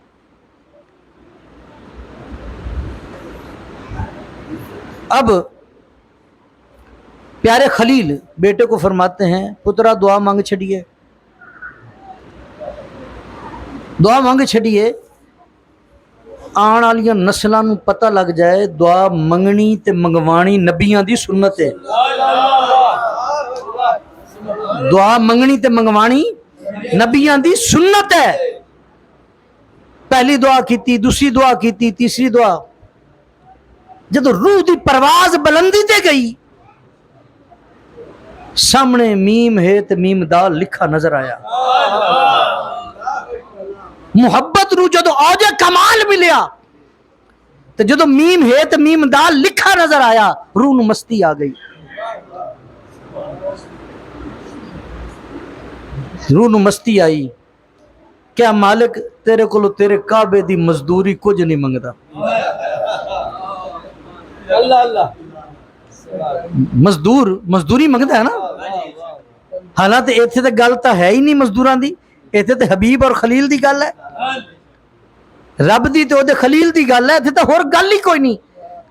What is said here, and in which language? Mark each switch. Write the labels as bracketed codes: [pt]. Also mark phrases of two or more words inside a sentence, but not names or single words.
[ur] اب پیارے خلیل بیٹے کو فرماتے ہیں [pa] پترا دعا مانگ چھڑیے، دعا مانگ چھڑیے، آن والیاں نسلاں نوں پتہ لگ جائے دعا منگنی تے منگوانی نبیاں دی سنت ہے، دعا منگنی تے منگوانی نبیاں دی سنت ہے۔ پہلی دعا کیتی، دوسری دعا کیتی، تیسری دعا، جب روح دی پرواز بلندی تے گئی، سامنے میم ہے تے میم دال لکھا نظر آیا۔ محبت نو جدو اوج کمال ملیا تے جدو میم ہے تے میم دال لکھا نظر آیا، روح نو مستی آ گئی، روح نو مستی آئی۔ کیا مالک تیرے کولو تیرے کعبے دی مزدوری کچھ نہیں منگدا، مزدوری منگدا ہے نا، حالانکہ ایتھے تے گل تا ہے ہی نہیں مزدوراں دی، ایتھے تے حبیب اور خلیل دی گل ہے، رب دی تے او دے خلیل دی گل ہے، ایتھے تے ہور گل ہی کوئی نہیں۔